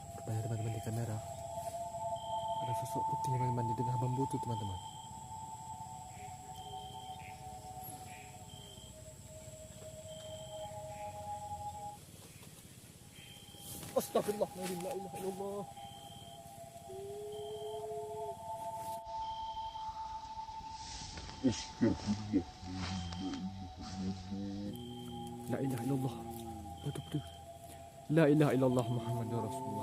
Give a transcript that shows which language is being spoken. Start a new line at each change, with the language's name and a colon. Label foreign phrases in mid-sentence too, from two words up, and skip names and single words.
Indonesian: ya teman-teman di kamera. Ada sosok putih teman-teman di tengah bambu tuh teman-teman. Astagfirullah,
Arabic: لا إله إلا الله.
Indonesian: Astagfirullah.
Arabic: لا إله إلا الله.
Indonesian: Betul-betul.
Arabic: لا إله إلا الله محمد رسول الله.